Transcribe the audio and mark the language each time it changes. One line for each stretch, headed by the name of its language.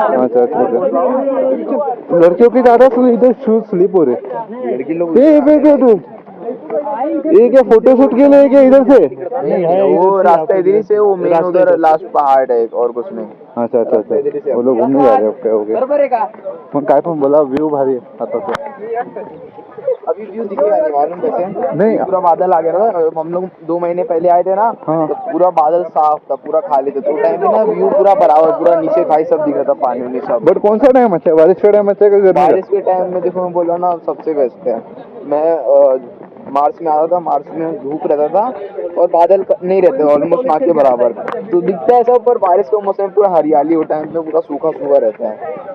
Hindi: अच्छा अच्छा अच्छा लड़कियों के ज्यादा इधर शूज स्लिप हो रहे। लड़की लोग ये क्या फोटोशूट के लिए क्या इधर से। वो रास्ता इधर ही से, वो मेन उधर लास्ट पहाड़ है और कुछ नहीं। अच्छा अच्छा अच्छा वो लोग घूमने जा रहे हैं।
Marathi: ओके ओके मग काय पण बोला व्यू भारी आहे आता तो।
Hindi: अभी व्यू दिखेगा नहीं मालूम कैसे नहीं पूरा बादल आ गया ना। हम लोग 2 महीने पहले आए थे ना हाँ। तो पूरा बादल साफ था, पूरा खाली था, तो टाइम में ना व्यू पूरा बराबर, पूरा नीचे खाई सब दिख रहा था, पानी वानी सब। बट कौन सा टाइम अच्छा है बारिश का टाइम अच्छा है गर्मी बारिश के टाइम में देखो मैं बोला ना सबसे बेस्ट है। मैं मार्च में आता था, मार्च में धूप रहता था और बादल नहीं रहते ऑलमोस्ट ना के बराबर, तो दिखता है सब, पर बारिश का मौसम पूरा हरियाली, वो टाइम में पूरा सूखा सूखा रहता है।